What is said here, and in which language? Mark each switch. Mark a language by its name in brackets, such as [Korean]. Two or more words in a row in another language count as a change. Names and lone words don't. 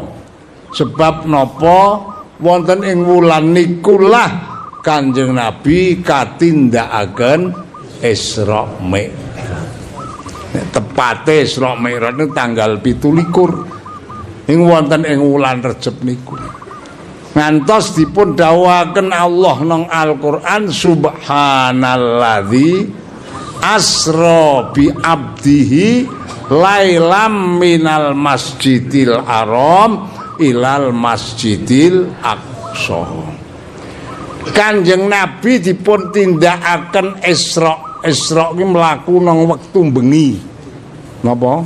[Javanese] Sebab napa wonten ing wulan nikulah Kanjeng Nabi katindakaken Isra Mi'raj. Tepate Isra Mi'raj niku tanggal 17 ing wonten ing wulan Recep niku. Ngantos dipun dawuhaken Allah nang Al-Qur'an [Arabic] سبحان الذي أسرى بعبده ليلا من المسجد الحرام إلى المسجد الأقصى. [Javanese] Kanjeng Nabi dipun tindakaken Isra. Isra ki mlaku nang wektu bengi. Napa?